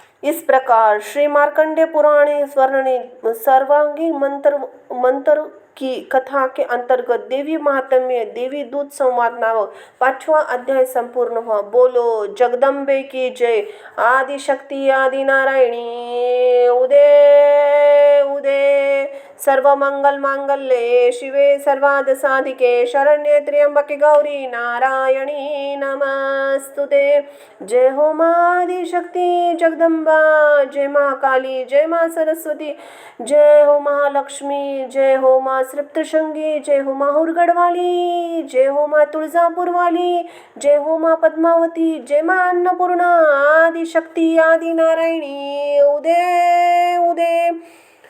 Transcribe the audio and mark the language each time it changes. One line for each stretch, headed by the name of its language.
Hindi: इस प्रकार श्री मार्कंडेय पुराणे सर्वांगी मंत्र की कथा के अंतर्गत देवी महात्म्य देवी दूत संवाद नामक 5वां अध्याय संपूर्ण हुआ। बोलो जगदम्बे की जय। आदि शक्ति आदि नारायणी उदे उदे।
Sanskrit: सर्वमंगल मांगल्ये शिवे सर्वार्थ साधिके शरण्ये त्र्यंबके गौरी नारायणी नमस्तुते।
Hindi: जय हो मां आदि शक्ति जगदम्बा, जय मां काली, जय मां सरस्वती, जय हो महालक्ष्मी, जय हो मां सप्तशृंगी, जय हो मां हुरगढ़ वाली, जय हो मां तुळजापुर वाली, जय हो मां पद्मावती, जय मां अन्नपूर्णा। आदि शक्ति आदि नारायणी उदे उदे।